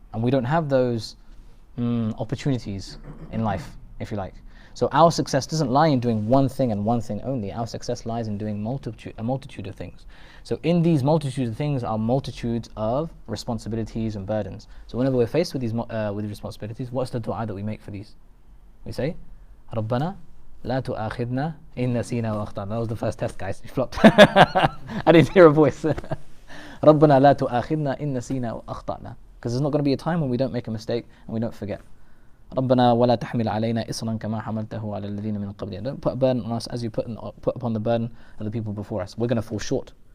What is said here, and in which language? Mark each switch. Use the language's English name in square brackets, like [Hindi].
[English] And we don't have those opportunities in life, if you like. So our success doesn't lie in doing one thing and one thing only. Our success lies in doing a multitude of things. So in these multitude of things are multitudes of responsibilities and burdens. So whenever we're faced with these responsibilities, what's the dua that we make for these? We say, [Arabic] رَبَّنَا لَا تُؤَاخِذْنَا إِن نَسِينَا وَأَخْطَأْنَا. [English] That was the first test, guys. You flopped. I didn't hear a voice. [Arabic] رَبَّنَا لَا تُؤَاخِذْنَا إِن نَسِينَا وَأَخْطَأْنَا. [English] Because there's not going to be a time when we don't make a mistake and we don't forget. [Arabic] رَبَّنَا وَلَا تَحْمِلْ عَلَيْنَا إِصْرًا كَمَا حَمَلْتَهُ عَلَى الَّذِينَ مِنْ قَبْلِنَا. [English] Don't put a burden on us as you put upon the burden of the people before us. We're going to fall short.